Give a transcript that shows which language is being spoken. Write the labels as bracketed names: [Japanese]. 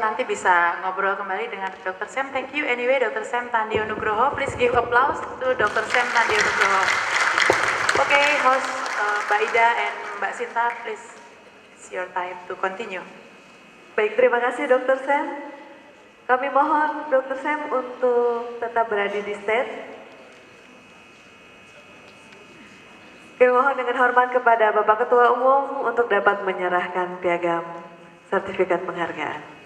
[Indonesian] Nanti bisa ngobrol kembali dengan Dr. [English] Sam. Thank you anyway, Dr. Sam Tandio Nugroho. Please give applause to Dr. Sam Tandio Nugroho. Oke, host Mbak Ida and Mbak Sinta, please, it's your time to continue. [Indonesian] Baik, terima kasih Dr. Sam. Kami mohon Dr. Sam untuk tetap berada di stage. Kami mohon dengan hormat kepada Bapak Ketua Umum untuk dapat menyerahkan piagam sertifikat penghargaan.